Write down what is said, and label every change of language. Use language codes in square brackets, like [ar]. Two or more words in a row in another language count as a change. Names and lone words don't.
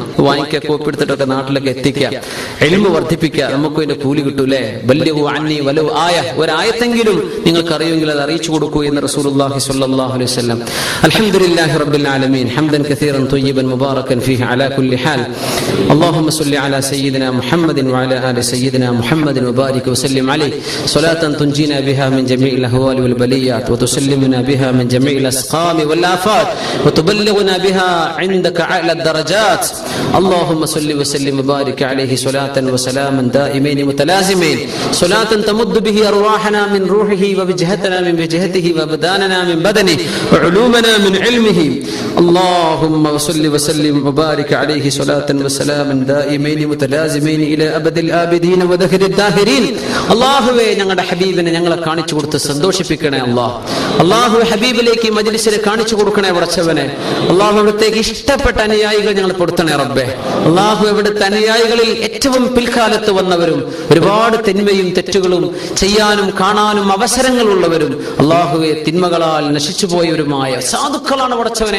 [ml] വാങ്ങിക്കുക, കോപ്പി എടുത്തിട്ടൊക്കെ നാട്ടിലൊക്കെ എത്തിക്കുക. ഇൽമു വർദ്ധിപ്പിക്കുക. നമുക്ക് ഇതിന്റെ കൂലി കിട്ടൂലേ? [ar] بلغوا عني ولو آية, [ml] ഒരായത്തെങ്കിലും നിങ്ങൾക്ക് അറിയുമെങ്കിൽ അത് അറിയിച്ചു കൊടുക്കൂ എന്ന് [ar] رسول الله صلى الله عليه وسلم. الحمد لله رب العالمين حمدا كثيرا طيبا مباركا فيه على كل حال. اللهم صل على سيدنا محمد وعلى آل سيدنا محمد وبارك وسلم عليه صلاة تنجينا بها من جميع الأهوال والبليات وتسلمنا بها من جميع الأسقام والآفات وتبلغنا بها عندك أعلى الدرجات. اللهم صل وسلم وبارك عليه صلاة وسلاما دائمين متلازمين، صلاة تمد به أرواحنا من روحه ووجهتنا من وجهته وبداننا من بدنه وعلومنا من علمه. اللهم صل وسلم وبارك عليه صلاة وسلاما دائمين متلازمين إلى أبد الآبدين ودهر الداهرين. [ml] അല്ലാഹുവേ, ഞങ്ങളുടെ ഹബീബിനെ ഞങ്ങളെ കാണിച്ചു കൊടുത്ത് സന്തോഷിപ്പിക്കണേ അല്ലാഹ്. അല്ലാഹു ഹബീബിലേക്ക് മജ്ലിസിനെ കാണിച്ചു കൊടുക്കണേ പടച്ചവനെ. അല്ലാഹു അവിടത്തേക്ക് ഇഷ്ടപ്പെട്ട അനുയായികൾ ഞങ്ങൾ പെടുത്തണേ റബ്ബേ. അല്ലാഹു അവിടുത്തെ അനുയായികളിൽ ഏറ്റവും പിൽക്കാലത്ത് വന്നവരും ഒരുപാട് തിന്മയും തെറ്റുകളും ചെയ്യാനും കാണാനും അവസരങ്ങളുള്ളവരും അല്ലാഹുവേ തിന്മകളാൽ നശിച്ചു പോയവരുമായ സാധുക്കളാണ് പടച്ചവനെ.